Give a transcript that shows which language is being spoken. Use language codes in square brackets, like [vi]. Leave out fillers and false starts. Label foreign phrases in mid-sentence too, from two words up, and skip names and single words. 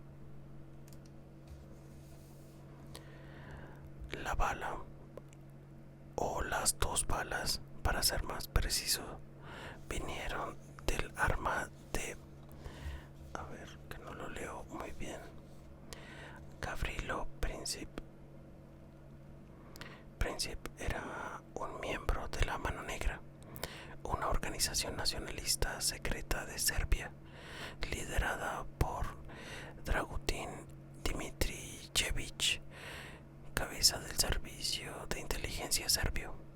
[es] La bala, o las dos balas, para ser más preciso, vinieron del arma de... A ver, que no lo leo muy bien. Gavrilo Princip. Princip era un miembro de la Mano Negra, una organización nacionalista secreta de Serbia, liderada por Dragutin Dimitrijević, cabeza del servicio de inteligencia serbio.